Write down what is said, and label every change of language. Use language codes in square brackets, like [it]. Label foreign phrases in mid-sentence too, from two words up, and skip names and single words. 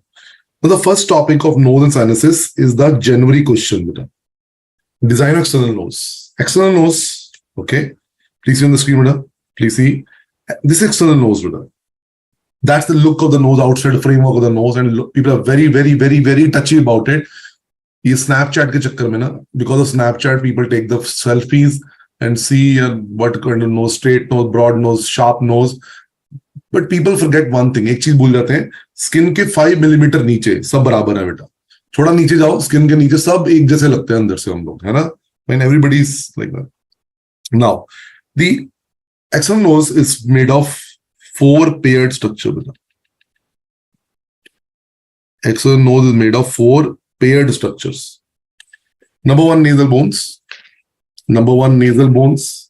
[en] So the first topic of nose and sinuses is the January question. Design of external nose. External nose, okay. Please see on the screen, brother. Please see. This external nose, brother. That's the look of the nose, outside the framework of the nose, and people are very, very, very, very touchy about it. [hi] This Snapchat के चक्कर में ना, [en] because of Snapchat, people take the selfies and see what kind of nose, straight nose, broad nose, sharp nose. But people forget one thing. [hi] एक चीज भूल जाते हैं, स्किन के 5 मिलीमीटर नीचे सब बराबर है बेटा. थोड़ा नीचे जाओ, स्किन के नीचे सब एक जैसे लगते हैं अंदर से हम लोग, है ना? [en] When everybody is like that. Now, the external nose is made of 4 paired structure. External nose is made of 4 paired structures. Number 1, nasal bones. Number 1, nasal bones.